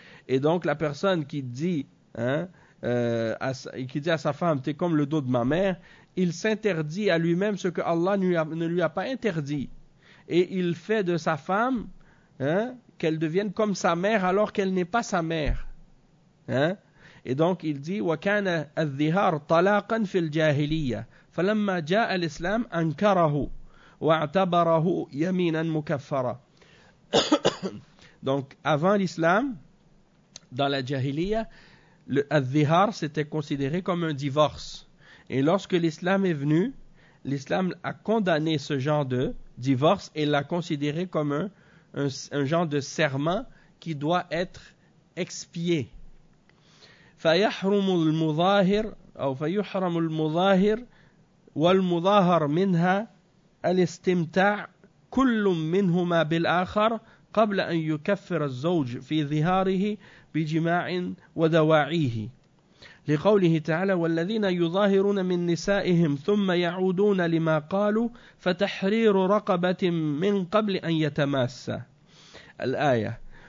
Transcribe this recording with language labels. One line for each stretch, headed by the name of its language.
French: Et donc, la personne qui dit, à sa femme, « T'es comme le dos de ma mère », il s'interdit à lui-même ce que Allah ne lui a pas interdit. Et il fait de sa femme, hein, qu'elle devienne comme sa mère alors qu'elle n'est pas sa mère. Hein? Et donc il dit,
Arabic: وَكَانَ الذِّهَارُ طَلَاقًا فِي الْجَاهِلِيَّةِ فَلَمَّا جَاءَ الْإِسْلَامُ أَنْكَرَهُ وَاَعْتَبَرَهُ يَمِينًا مُكَفَّرًا.
French: Donc avant l'islam, dans la jahiliya, le الذِّهَار c'était considéré comme un divorce. Et lorsque l'islam est venu, l'islam a condamné ce genre de divorce et l'a considéré comme un genre de serment qui doit être expié.
Arabic: فَيَحْرُمُ الْمُظَاهِرُ أو فَيُحْرَمُ الْمُظَاهِرُ وَالْمُظَاهَرُ مِنْهَا الْإِسْتِمْتَاعُ كُلٌّ مِنْهُمَا بِالْآخَرِ قَبْلَ أَنْ يُكَفِّرَ الزَّوْجُ فِي ظِهَارِهِ بِجِمَاعٍ وَدَوَاعِيهِ لقوله تعالى والذين يظاهرون من نسائهم ثم يعودون لما قالوا فتحرير رقبة من قبل أن يتماسا الآية.